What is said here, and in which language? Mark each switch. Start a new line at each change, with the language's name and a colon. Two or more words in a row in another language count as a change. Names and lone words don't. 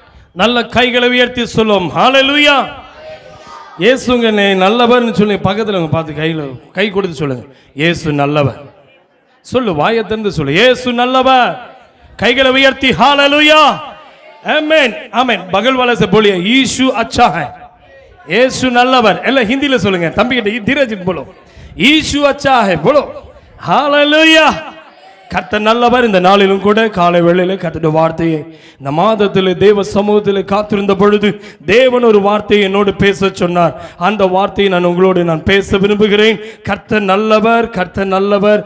Tamil: நல்ல கைகளை உயர்த்தி சொல்லும் ஹalleluya. இயேசுங்க நல்லவர்னு சொல்லி பக்கத்தில் பார்த்து கை கொடுத்து சொல்லுங்க, இயேசு நல்லவர். சொல்லு, வாயை திறந்து சொல்லு, இயேசு நல்லவர். கைகளை உயர்த்தி ஹalleluya. ஆமென் ஆமென்.
Hindi: बगल वाले से बोलिए यीशु अच्छा है.
Tamil: यीशु நல்லவர். எல்லாம் ஹிந்தில சொல்லுங்க. தம்பி கிட்ட
Hindi: धीरज बोलो यीशु अच्छा है बोलो
Tamil: ஹalleluya. கர்த்தர் நல்லவர். இந்த நாளிலும் கூட காலை வேளையிலே கர்த்தருடைய வார்த்தையை இந்த மாதத்தில் தேவ சமூகத்தில் காத்திருந்த பொழுது தேவன் ஒரு வார்த்தையை என்னோடு பேச சொன்னார். அந்த வார்த்தையை நான் பேச விரும்புகிறேன். கர்த்தர் நல்லவர், கர்த்தர் நல்லவர்.